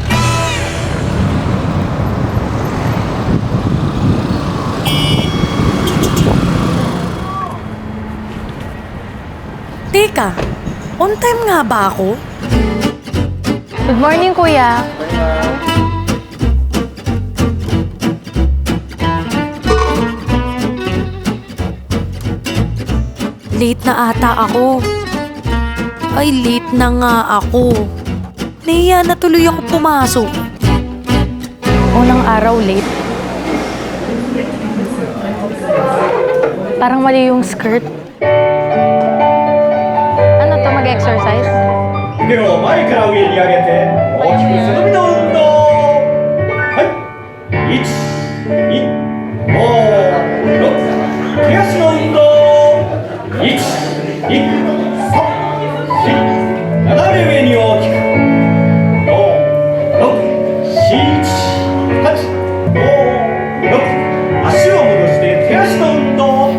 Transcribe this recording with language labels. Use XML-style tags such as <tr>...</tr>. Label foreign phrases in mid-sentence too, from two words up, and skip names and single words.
<tl>Teka,</tl> <en>on time</en> <tl>nga ba ako? Good morning, kuya. Late na ata ako. Ay, late na nga ako. Nahiya na tuloy ako pumasok. Unang araw late. Parang mali yung skirt. Ano to, mag-exercise?</tl> <ja>腕を前から上に上げて大きく背伸びの運動。はい1、2、5、6、手足の運動。1、2、3、4、斜め上に大きく5、6、7、8、5、6、足を戻して手足の運動。</ja>